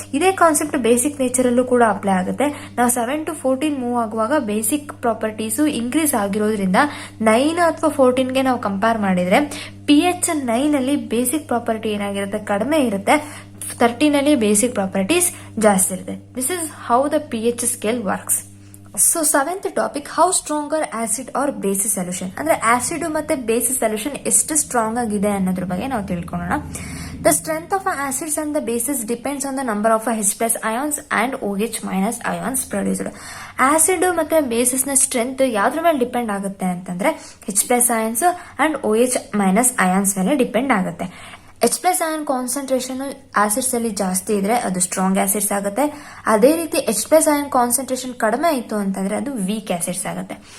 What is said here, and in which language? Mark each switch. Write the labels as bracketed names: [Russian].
[Kannada] ಇದೇ concept basic nature ಅಲ್ಲೂ ಕೂಡ ಅಪ್ಲೈ ಆಗುತ್ತೆ. ನಾವು 7 to 14 ಮೂವ್ ಆಗುವಾಗ ಬೇಸಿಕ್ ಪ್ರಾಪರ್ಟೀಸ್ ಇನ್ಕ್ರೀಸ್ ಆಗಿರೋದ್ರಿಂದ 9 ಅಥವಾ 14ಗೆ ನಾವು ಕಂಪೇರ್ ಮಾಡಿದ್ರೆ pH 9 ಅಲ್ಲಿ ಬೇಸಿಕ್ ಪ್ರಾಪರ್ಟಿ ಏನಾಗಿರುತ್ತೆ, ಕಡಿಮೆ ಇರುತ್ತೆ. 13 ಅಲ್ಲಿ ಬೇಸಿಕ್ ಪ್ರಾಪರ್ಟೀಸ್ ಜಾಸ್ತಿ ಇರುತ್ತೆ. [English] This is how the pH scale works. So 7th topic, how stronger acid are bases solution. [Kannada] ಅಂದ್ರೆ ಆಸಿಡ್ ಮತ್ತೆ ಬೇಸಿಸ್ ಸೊಲ್ಯೂಷನ್ ಎಷ್ಟು ಸ್ಟ್ರಾಂಗ್ ಆಗಿದೆ ಅನ್ನೋದ್ರ ಬಗ್ಗೆ ನಾವು ತಿಳ್ಕೊಳ್ಳೋಣ. [English] The strength of acids and the bases depends on the number of H plus ions and OH minus ions produced. [Kannada] Acid ಮತ್ತೆ basis ನ ಸ್ಟ್ರೆಂತ್ ಯಾವ್ದ್ರ ಮೇಲೆ ಡಿಪೆಂಡ್ ಆಗುತ್ತೆ ಅಂತಂದ್ರೆ H plus ions and OH minus ions ಮೇಲೆ depend ಆಗುತ್ತೆ. H plus ion concentration acids ಅಲ್ಲಿ ಜಾಸ್ತಿ ಇದ್ರೆ ಅದು ಸ್ಟ್ರಾಂಗ್ ಆಸಿಡ್ಸ್ ಆಗುತ್ತೆ. ಅದೇ ರೀತಿ H plus ion ಕಾನ್ಸಂಟ್ರೇಷನ್ ಕಡಿಮೆ ಇತ್ತು ಅಂತಂದ್ರೆ ಅದು ವೀಕ್ ಆಸಿಡ್ಸ್ ಆಗುತ್ತೆ.